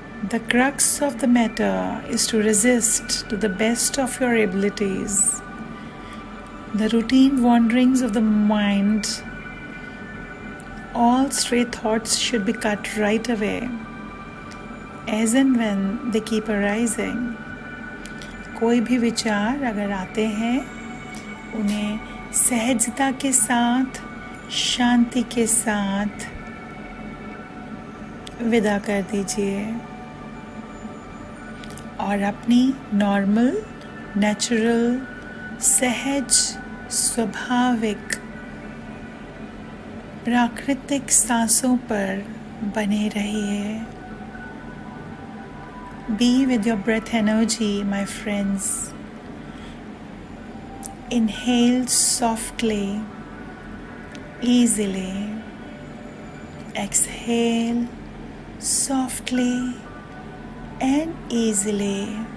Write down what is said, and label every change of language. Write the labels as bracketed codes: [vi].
[en] The crux of the matter is to resist to the best of your abilities. The routine wanderings of the mind, all stray thoughts should be cut right away, as and when they keep arising. [hi] कोई भी विचार अगर आते हैं, उन्हें सहजता के साथ, शांति के साथ विदा कर दीजिए और अपनी नॉर्मल, नेचुरल, सहज, स्वाभाविक, प्राकृतिक सांसों पर बने रहिए। [en] Be with your breath energy, my friends. Inhale softly, easily. Exhale softly and easily.